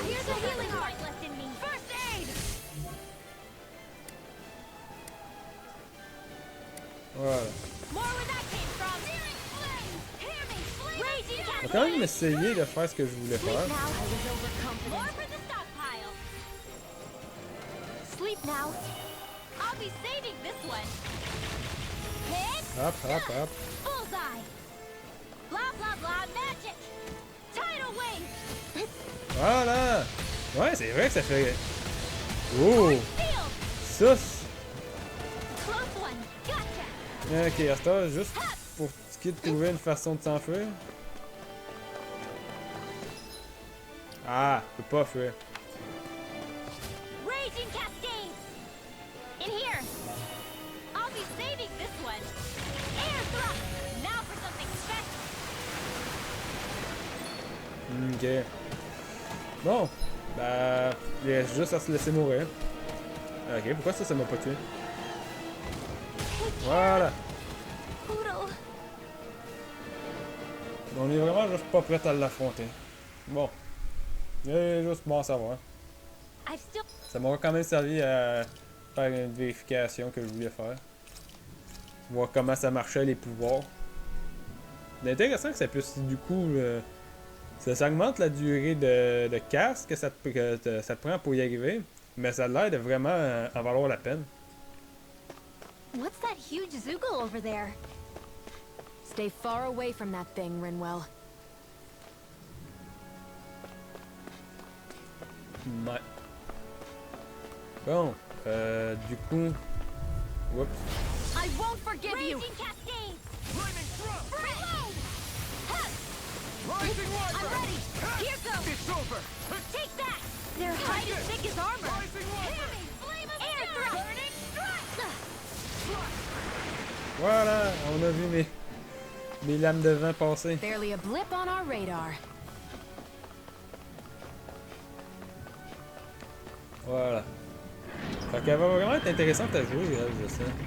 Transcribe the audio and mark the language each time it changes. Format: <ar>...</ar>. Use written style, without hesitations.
<en>Here's a healing heart left in me. First aid.</en> <fr>Voilà.</fr> <en>More where that came from. Hear me, raging</en> <fr>On va quand même essayer de faire ce que je voulais faire.</fr> <en>More for the stockpile. Sleep now. I'll be saving this one. Hit. Hop, hop, hop. Bullseye. Blah blah blah magic. Tidal wave.</en> <fr>Voilà! Ouais, c'est vrai que ça fait... Oh! Ça,</fr> <en>Close one. Gotcha.</en> <fr>ok, à ce temps, juste pour ce qui est de trouver une façon de s'enfuir. Ah, je peux pas fuir.</fr> <en>Raging cascades. In here. I'll be saving this one. Air thrust. Now for something special. Ok.</en> <fr>Bon, bah, il reste juste à se laisser mourir. Ok, pourquoi ça m'a pas tué? Voilà. On est vraiment juste pas prêt à l'affronter. Bon. C'est juste bon à savoir. Ça m'aura quand même servi à faire une vérification que je voulais faire. Voir comment ça marchait les pouvoirs. C'est intéressant que ça puisse du coup... ça augmente la durée de casse que ça te prend pour y arriver. Mais ça a l'air de vraiment en valoir la peine.</fr> <en>What's that huge Zoogle over there? Stay far away from that thing, Rinwell.</en> <fr>Ouais. Bon, du coup... Oups.</fr> <en>I won't forgive you. I'm ready. Here goes. It's over! Take that. Their hide is thick as armor. Air thrust.</en> <fr>Voilà, on a vu mes lames de vent passer.</fr> <en>Barely a blip on our radar.</en> <fr>Voilà. Fait qu'elle va vraiment être intéressante à jouer, elle, je sais.</fr>